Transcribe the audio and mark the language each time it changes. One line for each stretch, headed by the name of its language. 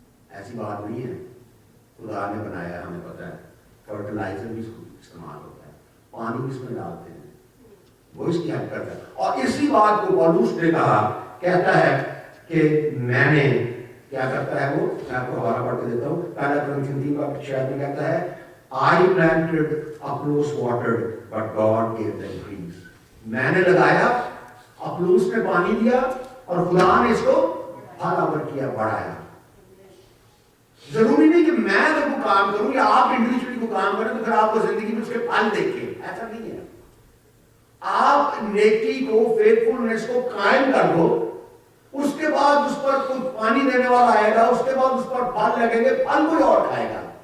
Urdu: ایسی بات نہیں ہے, خدا نے بنایا, ہمیں پتا ہے فرٹیلائزر بھی استعمال ہوتا ہے, پانی بھی اس میں ڈالتے ہیں, وہ اس کی ہیلپ کرتا ہے. اور اسی بات کو پولوس نے کہا, کہتا ہے کہ میں نے کیا کرتا ہے وہ, میں آپ کو حوالہ پڑھ کے دیتا ہوں. پہلا کرنتھیوں 3 میں کہتا ہے
English: I planted, Apollos watered, but God gave the increase.
Urdu: میں نے لگایا, اپلوس نے پانی دیا, اور خدا نے اس کو پھل آور کیا, بڑھایا. ضروری نہیں کہ میں اگر کو کام کروں یا آپ انڈیویجولی کو کام کریں تو پھر آپ کو زندگی میں اس کے پھل دیکھیں, ایسا نہیں ہے. آپ نیکی کو, فیتھفلنس کو قائم کر دو, اس کے بعد اس پر کوئی پانی دینے والا آئے گا, اس کے بعد اس پر پھل لگیں گے, پھل کوئی اور کھائے گا.